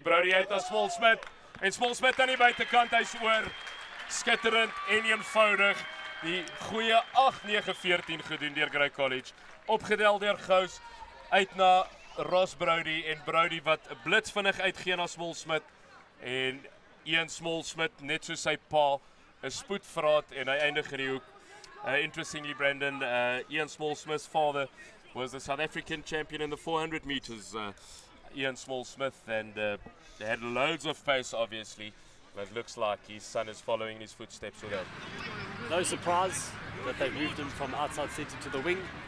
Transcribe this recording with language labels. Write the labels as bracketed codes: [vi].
[af] Brody uit na Small Smith. En Small Smith aan die buitekant, hy's oor. Skitterend en eenvoudig. Die goeie 8-9-14 gedoen deur Grey College. Opgedel deur Gous uit na Ross Brody en Brody wat blitsvinnig uitgee na Small Smith. En Ian Small Smith net so sy pa 'n spoedvraat en hy eindig in die hoek. [en] Interestingly, Brendan, Ian Small Smith's father was the South African champion in the 400 meters. Ian Small Smith, and they had loads of pace, obviously, but it looks like his son is following his footsteps with that. No surprise that they moved him from outside centre to the wing.